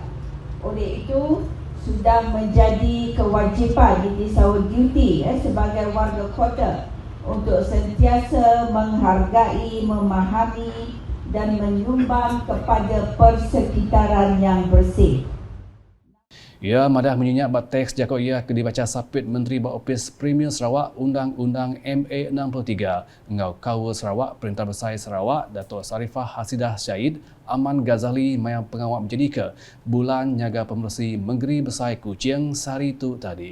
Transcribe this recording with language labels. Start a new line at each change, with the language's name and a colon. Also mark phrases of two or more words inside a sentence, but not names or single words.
Malay: Oleh itu, sudah menjadi kewajipan ini
English: our duty
Malay: sebagai warga kota untuk sentiasa menghargai, memahami dan menyumbang kepada persekitaran yang bersih.
Iban: Ia madah menyenyak bat teks jakau ia ke dibaca sapit Menteri Bak Opis Premier Sarawak Undang-Undang MA 63 engau Kawa Sarawak Perintah Besar Sarawak Datuk Sarifah Hasidah Syahid Aman Ghazali mayang pengawal menjadi ke bulan nyaga pembersih menggeri besar kucing sari tu tadi.